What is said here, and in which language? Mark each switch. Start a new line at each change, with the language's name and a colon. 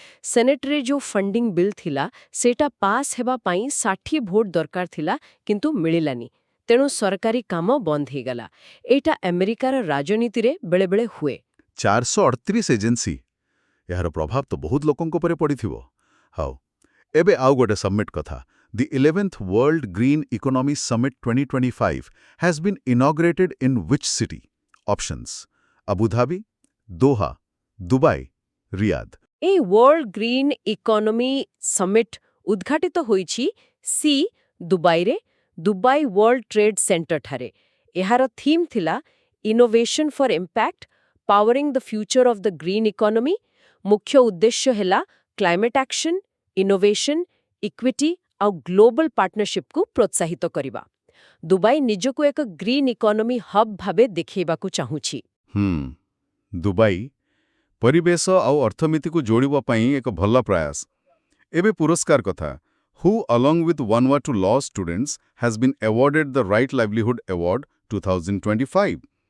Odia: ସେନେଟରେ ଯେଉଁ funding bill ଥିଲା, ସେଇଟା ପାସ୍ ହେବା ପାଇଁ 60 ଭୋଟ ଦରକାର ଥିଲା, କିନ୍ତୁ ମିଳିଲାନି। ତେଣୁ ସରକାରୀ କାମ ବନ୍ଦ ହେଇଗଲା। ଏଇଟା ଆମେରିକାର ରାଜନୀତିରେ ବେଳେବେଳେ ହୁଏ। 438 ଏଜେନ୍ସି। ଏହାର ପ୍ରଭାବ ତ ବହୁତ ଲୋକଙ୍କ ଉପରେ ପଡ଼ିଥିବ। ହଉ, ଏବେ ଆଉ ଗୋଟେ ସମିଟ୍ କଥା।
English: The 11th World Green Economy Summit 2025 has been inaugurated in which city? Options: Abu Dhabi, Doha, Dubai, Riyadh.
Odia: এই ୱାର୍ଲଡ ଗ୍ରୀନ୍ ଇକୋନୋମି ସମିଟ୍ ଉଦ୍ଘାଟିତ ହୋଇଛି ସି ଦୁବାଇରେ, ଦୁବାଇ ୱାର୍ଲଡ ଟ୍ରେଡ୍ ସେଣ୍ଟରଠାରେ। ଏହାର ଥିମ୍ ଥିଲା innovation for impact, ପାୱରିଂ the future of the green economy. ମୁଖ୍ୟ ଉଦ୍ଦେଶ୍ୟ ହେଲା climate action, innovation, equity ଆଉ ଗ୍ଲୋବାଲ ପାର୍ଟନରଶିପକୁ ପ୍ରୋତ୍ସାହିତ କରିବା। ଦୁବାଇ ନିଜକୁ ଏକ ଗ୍ରୀନ୍ ଇକୋନୋମି ହବ୍ ଭାବେ ଦେଖାଇବାକୁ ଚାହୁଁଛି। ଦୁବାଇ ପରିବେଶ ଆଉ ଅର୍ଥନୀତିକୁ ଯୋଡ଼ିବା ପାଇଁ ଏକ ଭଲ ପ୍ରୟାସ। ଏବେ ପୁରସ୍କାର କଥା।
English: Who along with Vanuatu law students has been awarded the Right Livelihood Award 2025?